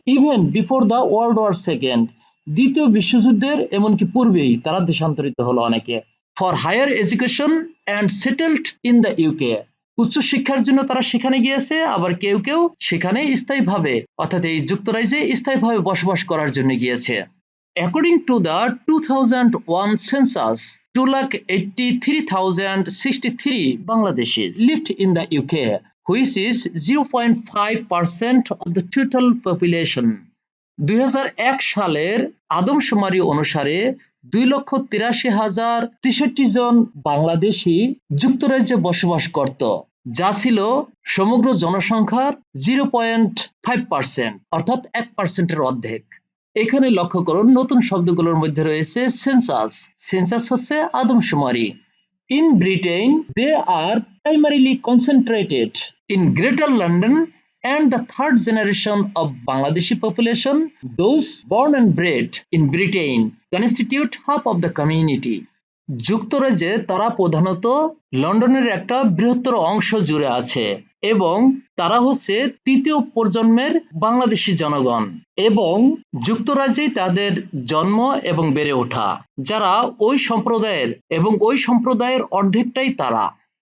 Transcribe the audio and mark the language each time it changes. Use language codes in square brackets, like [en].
[en] even before the world war second, [bn] দ্বিতীয় বিশ্বযুদ্ধের এমনকি পূর্বেই তারা দেশান্তরিত হলো অনেকে। [en] for higher education and settled in the UK, [bn] উচ্চ শিক্ষার জন্য তারা সেখানে গিয়েছে, আবার কেউ কেউ সেখানে স্থায়ীভাবে অর্থাৎ এই যুক্তরাজ্যে স্থায়ীভাবে বসবাস করার জন্য গিয়েছে। [en] According to the 2001 census, 2,83,063 Bangladeshis lived in the UK, which is 0.5% of the total population. [bn] 2001 সালের আদমশুমারি অনুসারে 2,83,063 জন বাংলাদেশি যুক্তরাজ্যে বসবাস করত, যা ছিল সমগ্র জনসংখ্যার 0.5%, অর্থাৎ 1%-এর অর্ধেক। এখানে লক্ষ্য করুন নতুন শব্দগুলোর মধ্যে রয়েছে সেন্সাস। সেন্সাস হচ্ছে আদমশুমারি। [en] In Britain, they are primarily concentrated in Greater London, and the third generation of Bangladeshi population, those born and bred in Britain, constitute half of the community. [bn] যুক্তরাজ্যে তারা প্রধানত লন্ডনের একটা বৃহত্তর অংশ জুড়ে আছে এবং তারা হচ্ছে তৃতীয় প্রজন্মের বাংলাদেশি জনগণ এবং যুক্তরাজ্যেই তাদের জন্ম এবং বেড়ে ওঠা, যারা ওই সম্প্রদায়ের এবং ওই সম্প্রদায়ের অর্ধেকটাই তারা।